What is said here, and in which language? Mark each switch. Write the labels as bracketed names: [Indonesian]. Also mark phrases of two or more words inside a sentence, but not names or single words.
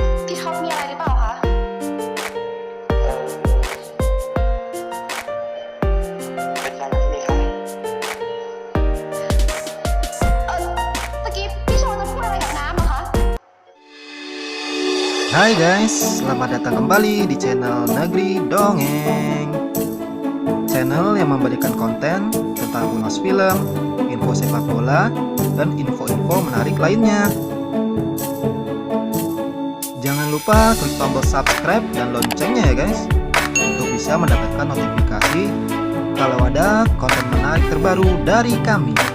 [Thai] พี่ท็อปมีอะไรหรือเปล่าคะ เป็นไรที่นี่ครับ ตะกี้พี่โชว์จะพูดอะไรกับน้ำเหรอคะ [Indonesian] Hai guys, selamat datang kembali di channel Negeri Dongeng. Channel yang memberikan konten tentang ulas film, info sepak bola, dan info-info menarik lainnya. Jangan lupa klik tombol subscribe dan loncengnya ya guys, untuk bisa mendapatkan notifikasi kalau ada konten menarik terbaru dari kami.